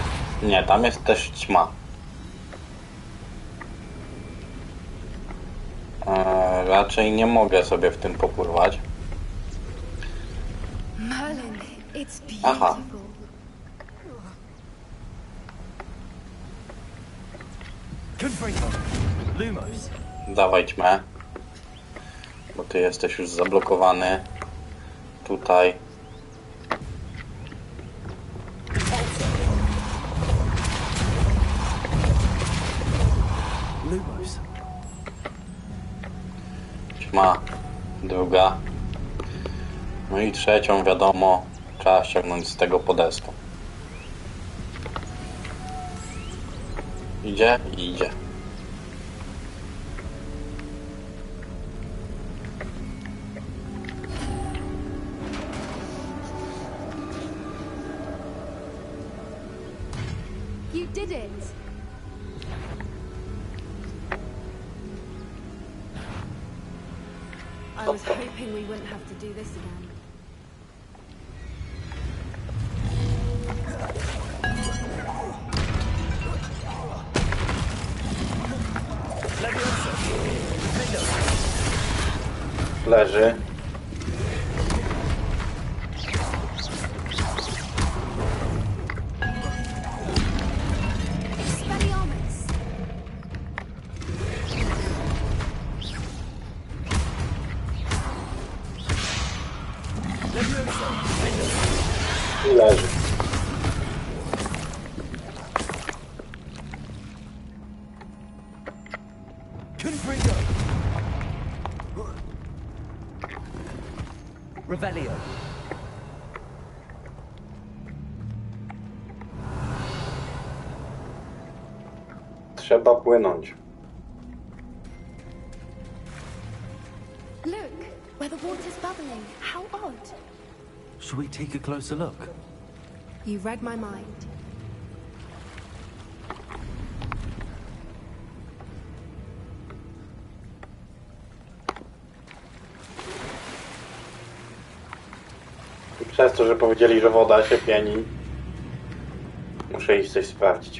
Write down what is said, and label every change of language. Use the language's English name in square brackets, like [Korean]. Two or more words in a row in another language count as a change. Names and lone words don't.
[Polish] Nie, tam jest też ćma. Raczej nie mogę sobie w tym popływać. [English] Merlin, it's [Polish] Aha. [English] beautiful. [Polish] Confringo. Lumos. Dawaj ćmę. Bo ty jesteś już zablokowany. Tutaj. Lumos. Ćma. Druga. No i trzecią, wiadomo, trzeba ściągnąć z tego podestu. Idzie? Idzie. [English] You did it! I was hoping we wouldn't have to do this again. [Polish] Leży. Expelliarmus! I leży. Confringo. Revelio. Trzeba płynąć. [English] Look, where the water's bubbling. How odd. Should we take a closer look? You read my mind. [Polish] I przez to, że powiedzieli, że woda się pieni, muszę iść coś sprawdzić.